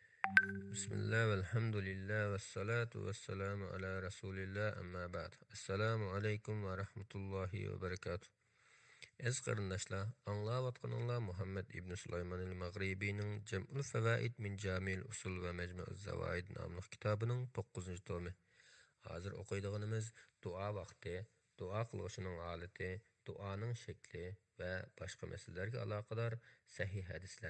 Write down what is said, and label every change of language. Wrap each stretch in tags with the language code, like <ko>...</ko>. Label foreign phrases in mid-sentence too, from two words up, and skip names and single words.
<ar>بسم الله والحمد لله والصلاة والسلام على رسول الله أما بعد. السلام عليكم ورحمة الله وبركاته.</ar> <uz>Ez qarindoshlar, anglayotganinglar Muhammad ibn Sulayman al-Maghribining Jam'ul Fawaid min Jami'il Usul va Majmu'uz Zawaid nomli kitobining 9-tomi. Hozir o'qiydiganimiz duo vaqti, duo qilishning holati, duoning shakli va boshqa masalalarga aloqador sahih hadislar.</uz>